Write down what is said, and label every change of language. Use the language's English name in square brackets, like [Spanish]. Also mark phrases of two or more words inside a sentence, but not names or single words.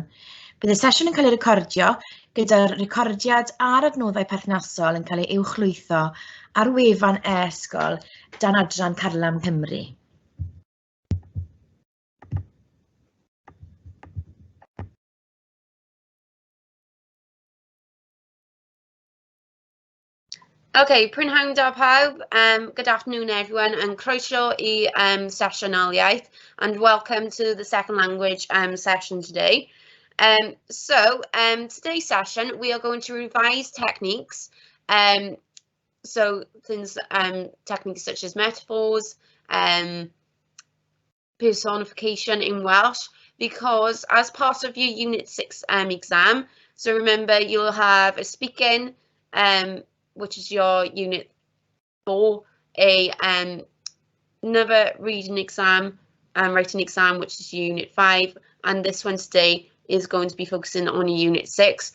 [Welsh] Bydd y sesiwn yn cael ei recordio gyda'r recordiad a'r adnoddau perthnasol yn cael ei uwchlwytho ar wefan e-sgol dan adran Carlam Cymru. Okay, prynhawn da pawb. [English] Good afternoon, everyone, and [Welsh] croeso I [English] session Iaith, and welcome to the second language session today. Today's session, we are going to revise techniques. So things, techniques such as metaphors, personification in Welsh, because as part of your Unit 6 exam, so remember you'll have a speaking, which is your Unit 4, another reading exam, writing exam, which is Unit 5, and this one today is going to be focusing on Unit 6.